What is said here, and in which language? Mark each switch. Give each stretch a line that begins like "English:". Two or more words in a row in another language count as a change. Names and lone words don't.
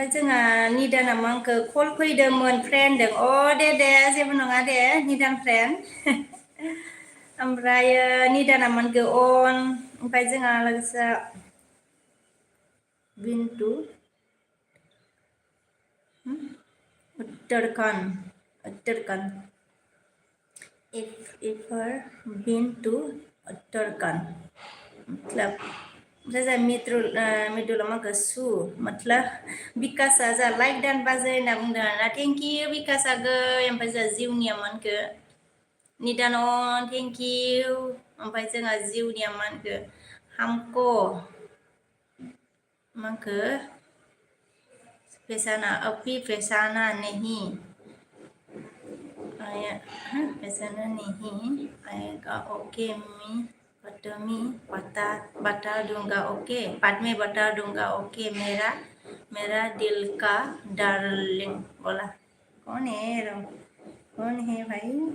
Bodo: जोंहा निदाना मा होनखो कल फैदोंमोन फ्रेन्डदों दे जेबो नङा दे निदान फ्रेन्ड ओमफ्राय निदाना मोनखो अन ओमफ्राय जोंहा लोगोसे बिन्टु उत्तराखंड इफर बिन्टु उत्तराखंड मतलब जैसा मित्रुला माखो सु मतलब बिकासा जा लाइक दान बाजै होनना बुंदों आरोना
English: thank you
Bodo: बिकासा गै ओमफ्राय जोंहा जिउनिया मानखो निदान
English: thank you
Bodo: ओमफ्राय जोंहा जिउनिया मानखो हामको माखो पेसाना अपि पेसाना
Hindi: नहीं पेसाना नहीं आएगा ओके मी बता दूंगा ओके बाद में बता दूंगा ओके मेरा दिल का डार्लिंग बोला कौन है भाई